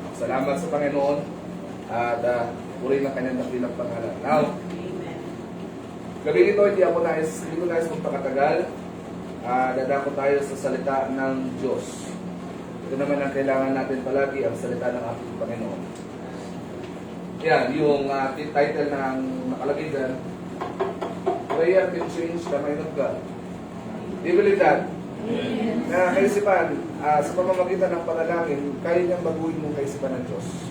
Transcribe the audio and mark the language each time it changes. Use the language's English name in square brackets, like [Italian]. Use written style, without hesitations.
[Filipino] Salamat sa Panginoon at puri ng kanyang dakilang pangalan. Now, gabi nito hindi ko nais magpakatagal. Dadako tayo sa salita ng Diyos. Ito naman ang kailangan natin palagi, ang salita ng ating Panginoon. Yan, yung title ng nakalagay dyan, [English] Prayer can change the mind of God. Do you believe that? [Filipino] Na kaisipan, sa pamamagitan ng panalangin, kaya niyang baguhin mong kaisipan ng Diyos.